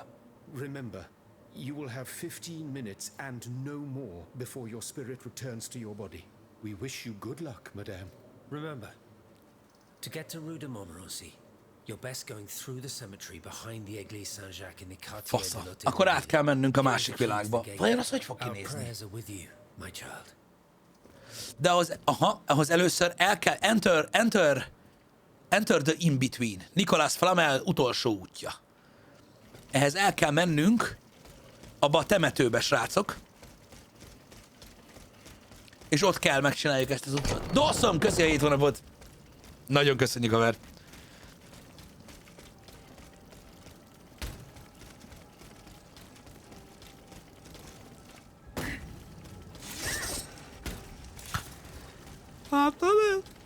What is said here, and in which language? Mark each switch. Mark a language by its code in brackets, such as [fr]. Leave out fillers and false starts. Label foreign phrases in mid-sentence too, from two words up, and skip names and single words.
[en] Remember, you will have 15 minutes and no more before your spirit returns to your body. We wish you good luck, madame. Remember, to get to Rue de Montmorency, you're best going through the cemetery behind the Église Saint-Jacques in the quartier [hu] Fasza. [en] de l'Hôtel. [hu] Akkor át kell mennünk a másik világba. Vajon az hogy fog [en] Our [hu] kinézni? [en] prayers are with you, my child. [hu] De ahhoz először el kell [en] enter the in-between. [hu] Nicolas Flamel utolsó útja. Ehhez el kell mennünk abba a temetőbe, srácok. És ott kell megcsináljuk ezt az utat. Dawson, köszi a 7 hónapot! Nagyon köszönjük, haver! Látod?